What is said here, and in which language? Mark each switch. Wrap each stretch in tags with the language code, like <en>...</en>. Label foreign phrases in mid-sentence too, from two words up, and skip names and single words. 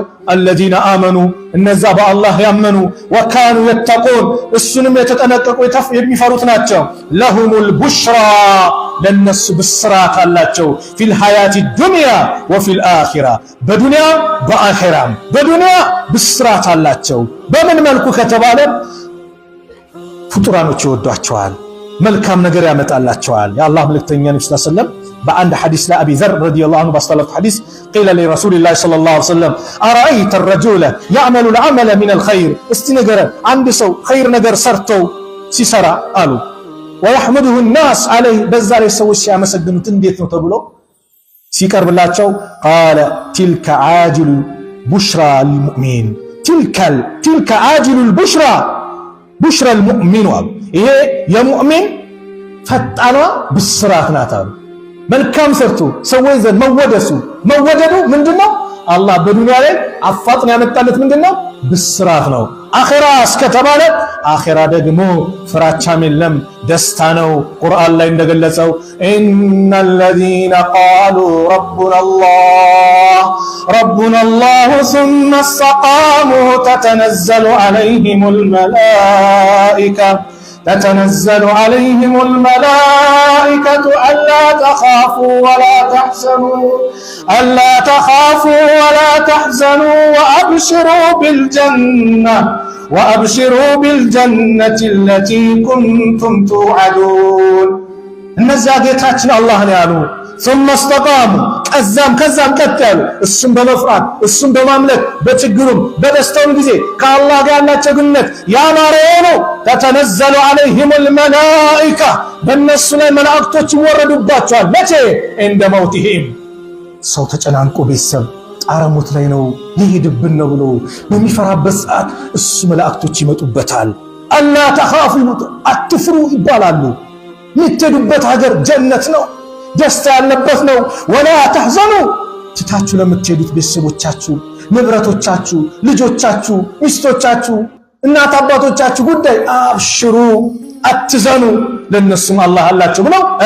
<ar>الذين آمنوا</ar> <am>እነዛ በአላህ ያመኑ፣</am> <ar>وكانوا يتقون</ar> <am>እሱንም የተጠነቀቁ የሚፈሩት ናቸው።</am> <ar>لهم البشرى</ar> <am>ለነሱ ብስራት አላቸው።</am> <ar>في الحياة الدنيا وفي الآخرة</ar> <am>በዱንያ በአኺራም በዱንያ ብስራት አላቸው። በምን መልኩ ከተባለ ፍጡራኖች ይወዷቸዋል፣ መልካም ነገር ያመጣላቸዋል። የአላህ መልእክተኛ ነብዩ</am> <ar>صلى الله عليه وسلم</ar> <am>በአንድ ሐዲስ ላይ አቢ ዘር</am> <ar>رضي الله عنه</ar> <am>ባስተላለፉት ሐዲስ</am> <ar>قيل لرسول الله صلى الله عليه وسلم أرأيت الرجل يعمل العمل من الخير</ar> <am>እስቲ ንገረን አንድ ሰው ኸይር ነገር ሰርቶ ሲሰራ አሉ</am> <ar>ويحمده الناس عليه</ar> <am>በዛ ላይ ሰዎች ሲያመሰግኑት እንዴት ነው ተብሎ ሲቀርብላቸው ቃለ</am> <ar>تلك عاجل بشرى للمؤمن تلك عاجل البشرى بشرى المؤمن</ar> <am>ይሄ የሙእሚን ፈጣኗ ብስራት ናት አሉ። መልካም ሰርቶ ሰዎች ዘንድ መወደዱ ምንድነው? አላህ በዱንያ ላይ አፋጥን ያመጣለት ምንድነው? ብስራት ነው። አኺራ እስከተባለ አኺራ ደግሞ ፍራቻም የለም ደስታ ነው። ቁርአን ላይ እንደገለጸው</am> <ar>إن الذين قالوا ربنا الله ثم استقاموا تتنزل عليهم الملائكة ألا تخافوا ولا تحزنوا وأبشروا بالجنة التي كنتم توعدون</ar> <am>እነዚያ ጌታችን አላህን ያሉ</am> <ar>ثم استقاموا</ar> <am>ከዛም ቀጠሉ እሱን በመፍራት እሱን በማምለክ በችግሩም በደስታውም ጊዜ ከአላህ ጋር ያላቸው ግንኙነት ያማረ ነው።</am> <ar>تتنزل عليهم الملائكة</ar> <am>በእነሱ ላይ መላእክቶች ይወረዱባቸዋል። መቼ?</am> <ar>عند موتهم</ar> <am>ሰው ተጨናንቆ ቤተሰብ ጣረሞት ላይ ነው ሊሄድብን ነው ብሎ በሚፈራበት ሰዓት እሱ መላእክቶች ይመጡበታል።</am> <ar>ألا تخافوا</ar> <am>አትፍሩ ይባላሉ። የምትሄዱበት ሀገር ጀነት ነው፣ ደስታ ያለበት ነው።</am> <ar>ولا تحزنوا</ar> <am>ትታችሁ ለምትሄዱት ቤተሰቦቻችሁ፣ ንብረቶቻችሁ፣ ልጆቻችሁ፣ ሚስቶቻችሁ፣ እናት አባቶቻችሁ ጉዳይ አብሽሩ አትዘኑ ለነሱም አላህ አላቸው ብለው</am>